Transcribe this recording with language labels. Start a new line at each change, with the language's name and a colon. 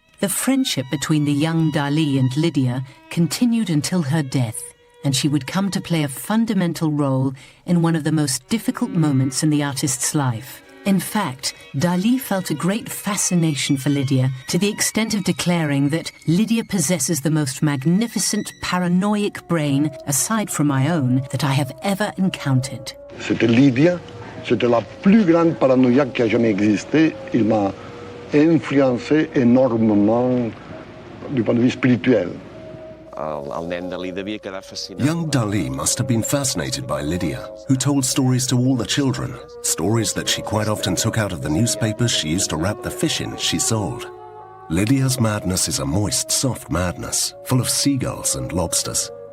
English: The friendship between the young Dalí and Lydia continued until her death, and she would come to play a fundamental role in one of the most difficult moments in the artist's life. In fact, Dalí felt a great fascination for Lydia to the extent of declaring that Lydia possesses the most magnificent paranoid brain, aside from my own, that I have ever encountered.
French: C'était Lydia, c'était la plus grande paranoïaque qui a jamais existé. Il m'a influencé énormément du point de vue spirituel.
English: Young Dalí must have been fascinated by Lydia, who told stories to all the children, stories that she quite often took out of the newspapers she used to wrap the fish in she sold. Lydia's madness is a moist, soft madness, full of seagulls and lobsters.